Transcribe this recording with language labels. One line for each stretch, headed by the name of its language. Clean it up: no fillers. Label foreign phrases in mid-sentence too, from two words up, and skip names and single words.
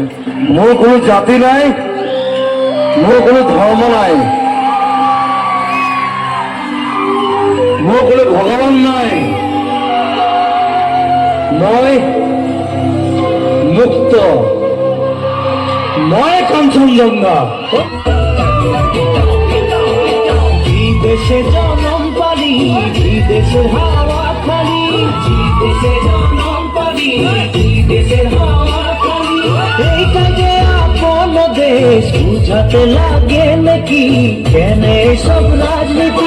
Assamese: মোৰ কোনো জাতি নাই, মোৰ কোনো ধৰ্ম নাই, মোৰ কোনো ভগৱান নাই। মই মুক্ত, মই কাঞ্চনজংঘা।
Bangla: বিদেশে জনম পারি বিদেশের হাওয়া খালি, বিদেশে জনম পারি বিদেশের হাওয়া খালি। এই কাজে আপন দেশ বুঝাতে লাগে নাকি কেন সব রাজনীতি?